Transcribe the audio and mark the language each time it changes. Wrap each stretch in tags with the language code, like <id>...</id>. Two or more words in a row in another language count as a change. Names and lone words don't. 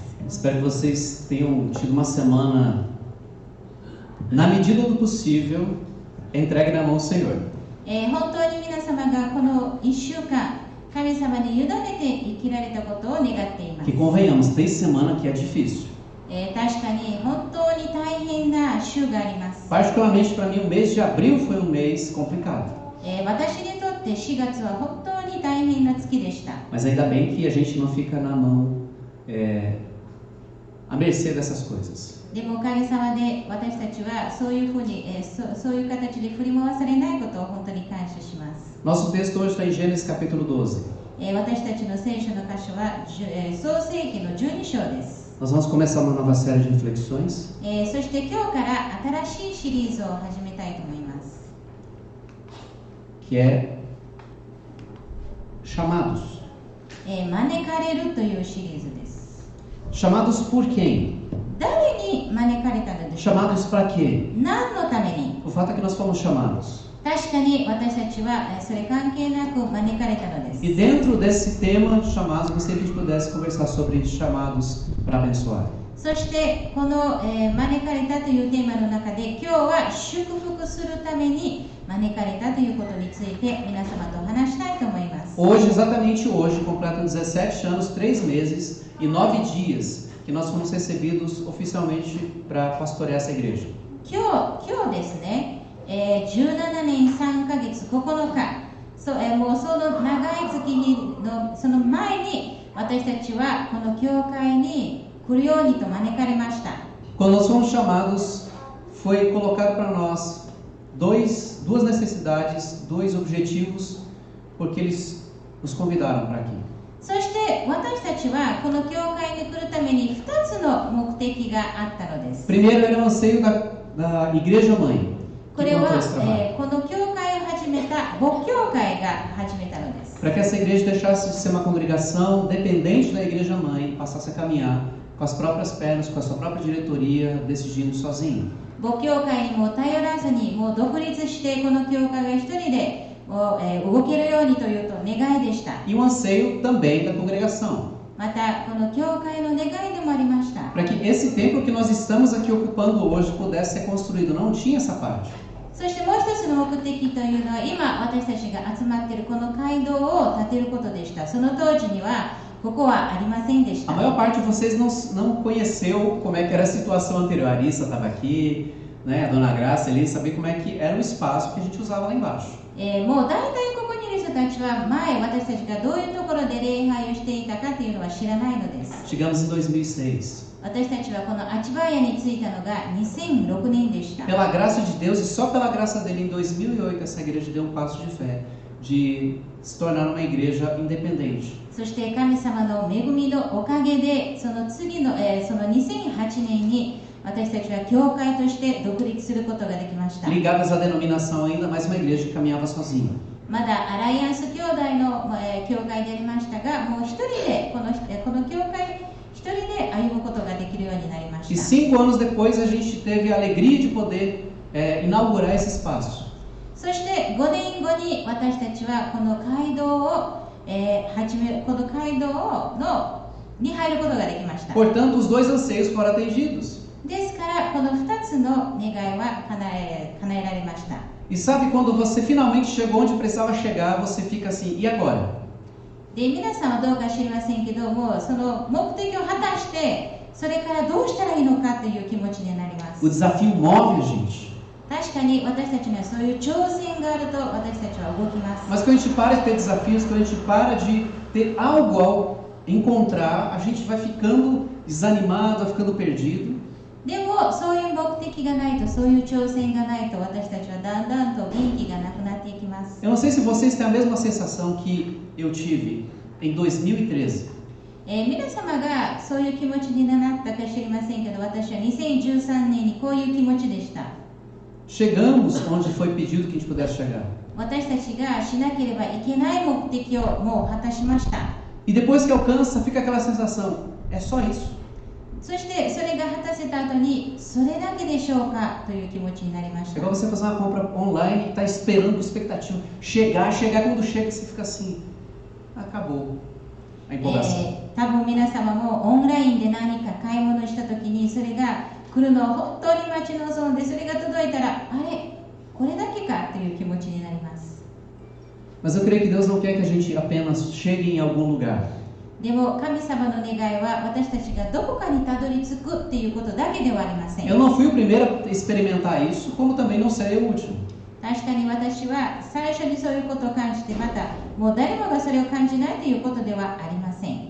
<pt>Espero que vocês tenham tido uma semana, na medida do possível, entregue na mão do Senhor.</pt> <ja>本当に皆様がこの1週間、神様に委ねて生きられたことを願っています。</ja> <pt>Que convenhamos, tem semana que é difícil.</pt> <ja>確かに本当に大変な週があります。</ja> <pt>Particularmente para mim, o mês de abril foi um mês complicado.</pt> <ja>私にとって4月は本当に大変な月でした。</ja> <pt>Mas ainda bem que a gente não fica na mão, à mercê dessas coisas.</pt> <ja>でもおかげさまで私たちはそういうふうに、そういう形で振り回されないことを本当に感謝します。</ja> <pt>Nosso texto hoje está em Gênesis capítulo 12.</pt> <ja>私たちの聖書の箇所は創世記の12章です。</ja> <pt>Nós vamos começar uma nova série de reflexões.</pt> <ja>そして今日から新しいシリーズを始めたいと思います。</ja> <pt>Que é Chamados.</pt> <ja>招かれるというシリーズです。</ja> <pt>Chamados por quem?</pt> <ja>誰に招かれたのでしょうか。</ja> <pt>Chamados para quê?</pt> <ja>何のために。</ja> <pt>O fato é que nós fomos chamados.</pt> <ja>確かに私たちはそれ関係なく招かれたのです。</ja> <pt>E dentro desse tema, chamados, gostaria que a gente pudesse conversar sobre chamados para abençoar.</pt> <ja>そしてこの、招かれたというテーマの中で今日は祝福するために招かれたということについて皆様と話したいと思います。</ja> <pt>Hoje, exatamente hoje, completam 17 anos, 3 meses e 9 dias que nós fomos recebidos oficialmente para pastorear essa igreja.</pt> <ja>今日ですね、17年3ヶ月9日、もうその長い月日のその前に私たちはこの教会に来るようにと招かれました。</ja> <pt>Quando nós fomos chamados, foi colocado para nós duas necessidades, 2 objetivos, porque eles nos convidaram para aqui.</pt> <ja>そして私たちはこの教会に来るために2つの目的があったのです。</ja> <pt>Primeiro era o anseio da igreja mãe.</pt> <ja>これは、この教会を始めた母教会が始めたのです。</ja> <pt>Para que essa igreja deixasse de ser uma congregação dependente da igreja mãe, passasse a caminhar com as próprias pernas, com a sua própria diretoria, decidindo sozinho.</pt> <ja>母教会にも頼らずにもう独立してこの教会が一人で動けるようにというと願いでした。</ja> <pt>E o anseio também da congregação.</pt> <ja>またこの教会の願いでもありました。</ja> <pt>Para que esse templo que nós estamos aqui ocupando hoje pudesse ser construído. Não tinha essa parte.</pt> <ja>そしてもう一つの目的というのは今私たちが集まっているこの街道を建てることでした。その当時にはここはありませんでした。</ja> <pt>A maior parte de vocês não conheceu como é que era a situação anterior. A Arissa estava aqui, né? A Dona Graça ali, saber como é que era o espaço que a gente usava lá embaixo.</pt> <ja>もう大体ここにいる人たちは前私たちがどういうところで礼拝をしていたかというのは知らないのです。</ja> <pt>Chegamos em 2006.</pt> <ja>私たちはこのアチバヤに着いたのが2006年でした。</ja> <pt>Pela graça de Deus e só pela graça dele, em 2008, essa igreja deu um passo de fé de se tornar uma igreja independente.</pt> <ja>そして神様の恵みのおかげでその次の、その2008年に私たちは教会として独立することができました。</ja> <pt>Ligadas à denominação ainda, mais uma igreja que caminhava sozinha.</pt> <ja>まだアライアンス兄弟の、教会でありましたが、もう一人でこの教会一人で歩むことができるようになりまし</ja> <pt>E</pt> <ja>た。</ja> <pt>5 anos depois a gente teve a alegria de poder inaugurar esse espaço.</pt> <ja>そして5年後に私たちはこの街道を、この街道に入ることができました。</ja> <pt>Portanto, os 2 anseios foram atendidos.</pt> <ja>ですからこの2つの願いは叶えられました。</ja> <pt>E sabe quando você finalmente chegou onde precisava chegar, você fica assim, e agora?</pt> <ja>で皆さんはどうか知りませんけども、その目的を果たしてそれからどうしたらいいのかという気持ちになります。</ja> <pt>O desafio move a gente.</pt> <ja>確かに私たちにはそういう挑戦があると私たちは動きます。</ja> <pt>Mas quando a gente para de ter desafios, quando a gente para de ter algo ao encontrar, a gente vai ficando desanimado, vai ficando perdido.</pt> <ja>でもそういう目的がないと、そういう挑戦がないと私たちはだんだんと元気がなくなっていきます。</ja> <pt>Eu não sei se vocês têm a mesma sensação que eu tive em 2013.</pt> <ja>皆様がそういう気持ちになったか知りませんけど、私は2013年にこういう気持ちでした。</ja> <pt>Chegamos onde foi pedido que a gente pudesse chegar.</pt> <ja>私たちがしなければいけない目的をもう果たしました。</ja> <pt>E depois que alcança, fica aquela sensação, é só isso.</pt> <ja>そしてそれが果たせた後にそれだけでしょうかという気持ちになりまし</ja> <pt>É</pt> <ja>た。</ja> <pt>igual você fazer uma compra online e está esperando com expectativa. Chegar, quando chega você fica assim, acabou a empolgação.</pt> <ja>多分皆様もオンラインで何か買い物した時にそれが来るのを本当に待ち望んで、それが届いたら、あれこれだけかという気持ちになります。</ja> <pt>Mas eu creio que Deus não quer que a gente apenas chegue em algum lugar.</pt> <ja>でも神様の願いは私たちがどこかにたどり着くっていうことだけではありません。</ja> <pt>Eu não fui o primeiro a experimentar isso, como também não serei o último.</pt> <ja>確かに私は最初にそういうことを感じて、またもう誰もがそれを感じないということではありません。</ja>